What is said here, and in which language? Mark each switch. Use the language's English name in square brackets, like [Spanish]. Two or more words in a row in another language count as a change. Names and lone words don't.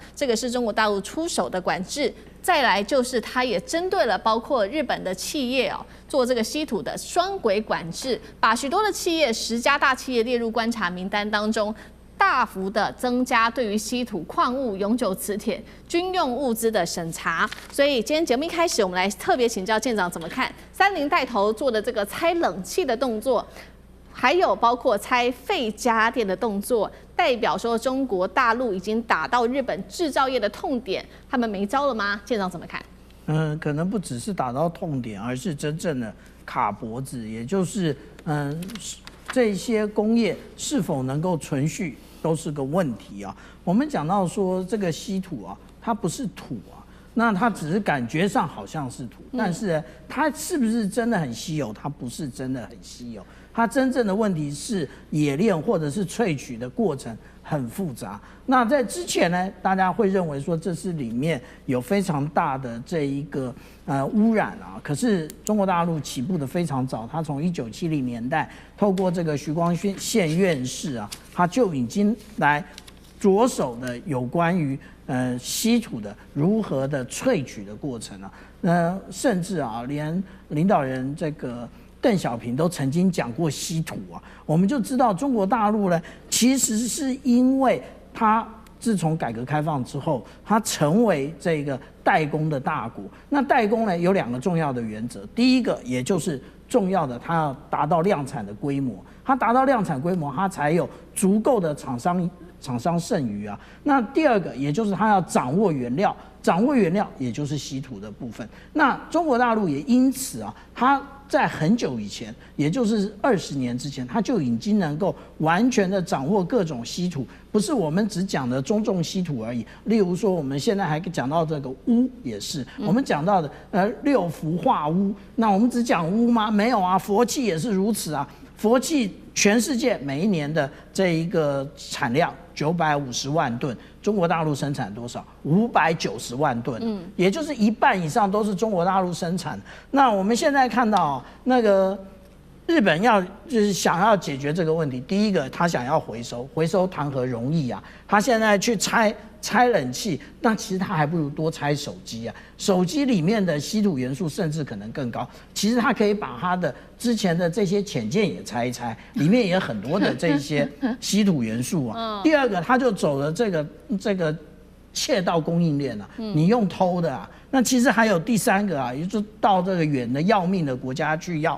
[Chinese] 這個是中國大陸出手的管制。再來就是它也針對了包括日本的企業哦，做這個稀土的雙軌管制，把許多的企業10家大企業列入觀察名單當中，大幅的增加對於稀土礦物、永久磁鐵、軍用物資的審查。所以今天節目一開始，我們來特別請教艦長怎麼看三菱帶頭做的這個拆冷氣的動作，還有包括拆廢家電的動作，代表說中國大陸已經打到日本製造業的痛點，他們沒招了嗎？艦長怎麼看？可能不只是打到痛點，而是真正的卡脖子，也就是這些工業是否能夠存續都是個問題啊。我們講到說這個稀土啊，它不是土啊，那它只是感覺上好像是土，但是它是不是真的很稀有？它不是真的很稀有。它真正的問題是冶煉或者是萃取的過程很複雜。那在之前呢，大家會認為說這是裡面有非常大的這一個污染啊。可是中國大陸起步的非常早，它從1970 年代透過這個徐光憲院士啊，他就已經來着手的有關於稀土的如何的萃取的過程啊。甚至啊，連領導人這個鄧小平都曾經講過稀土啊，我們就知道中國大陸呢，其實是因為它自從改革開放之後，它成為這個代工的大國。那代工呢有2個重要的原則，第一個也就是重要的，它要達到量產的規模，它達到量產規模，它才有足夠的廠商剩餘啊。那第2個也就是它要掌握原料，掌握原料也就是稀土的部分。那中國大陸也因此啊，它在很久以前，也就是20年之前，它就已經能夠完全的掌握各種稀土，不是我们只講的中重稀土而已。例如說，我們現在還講到這個鎢也是，我們講到的6氟化鎢，那我們只講鎢嗎？沒有啊，佛氣也是如此啊。佛氣全世界每一年的這一個產量950萬噸，中國大陸生產多少？590萬噸，也就是1半以上都是中國大陸生產。那我們現在看到那個日本就是想要解決這個問題，第一個他想要回收談何容易啊？他現在去拆冷氣，那其實他還不如多拆手機啊！手機裡面的稀土元素甚至可能更高。其實他可以把他的之前的這些潛艦也拆一拆，裡面也有很多的這些稀土元素啊。第2個，他就走了這個竊盜供應鏈啊，你用偷的啊。那其實還有第3個啊，也就是到這個遠的要命的國家去要。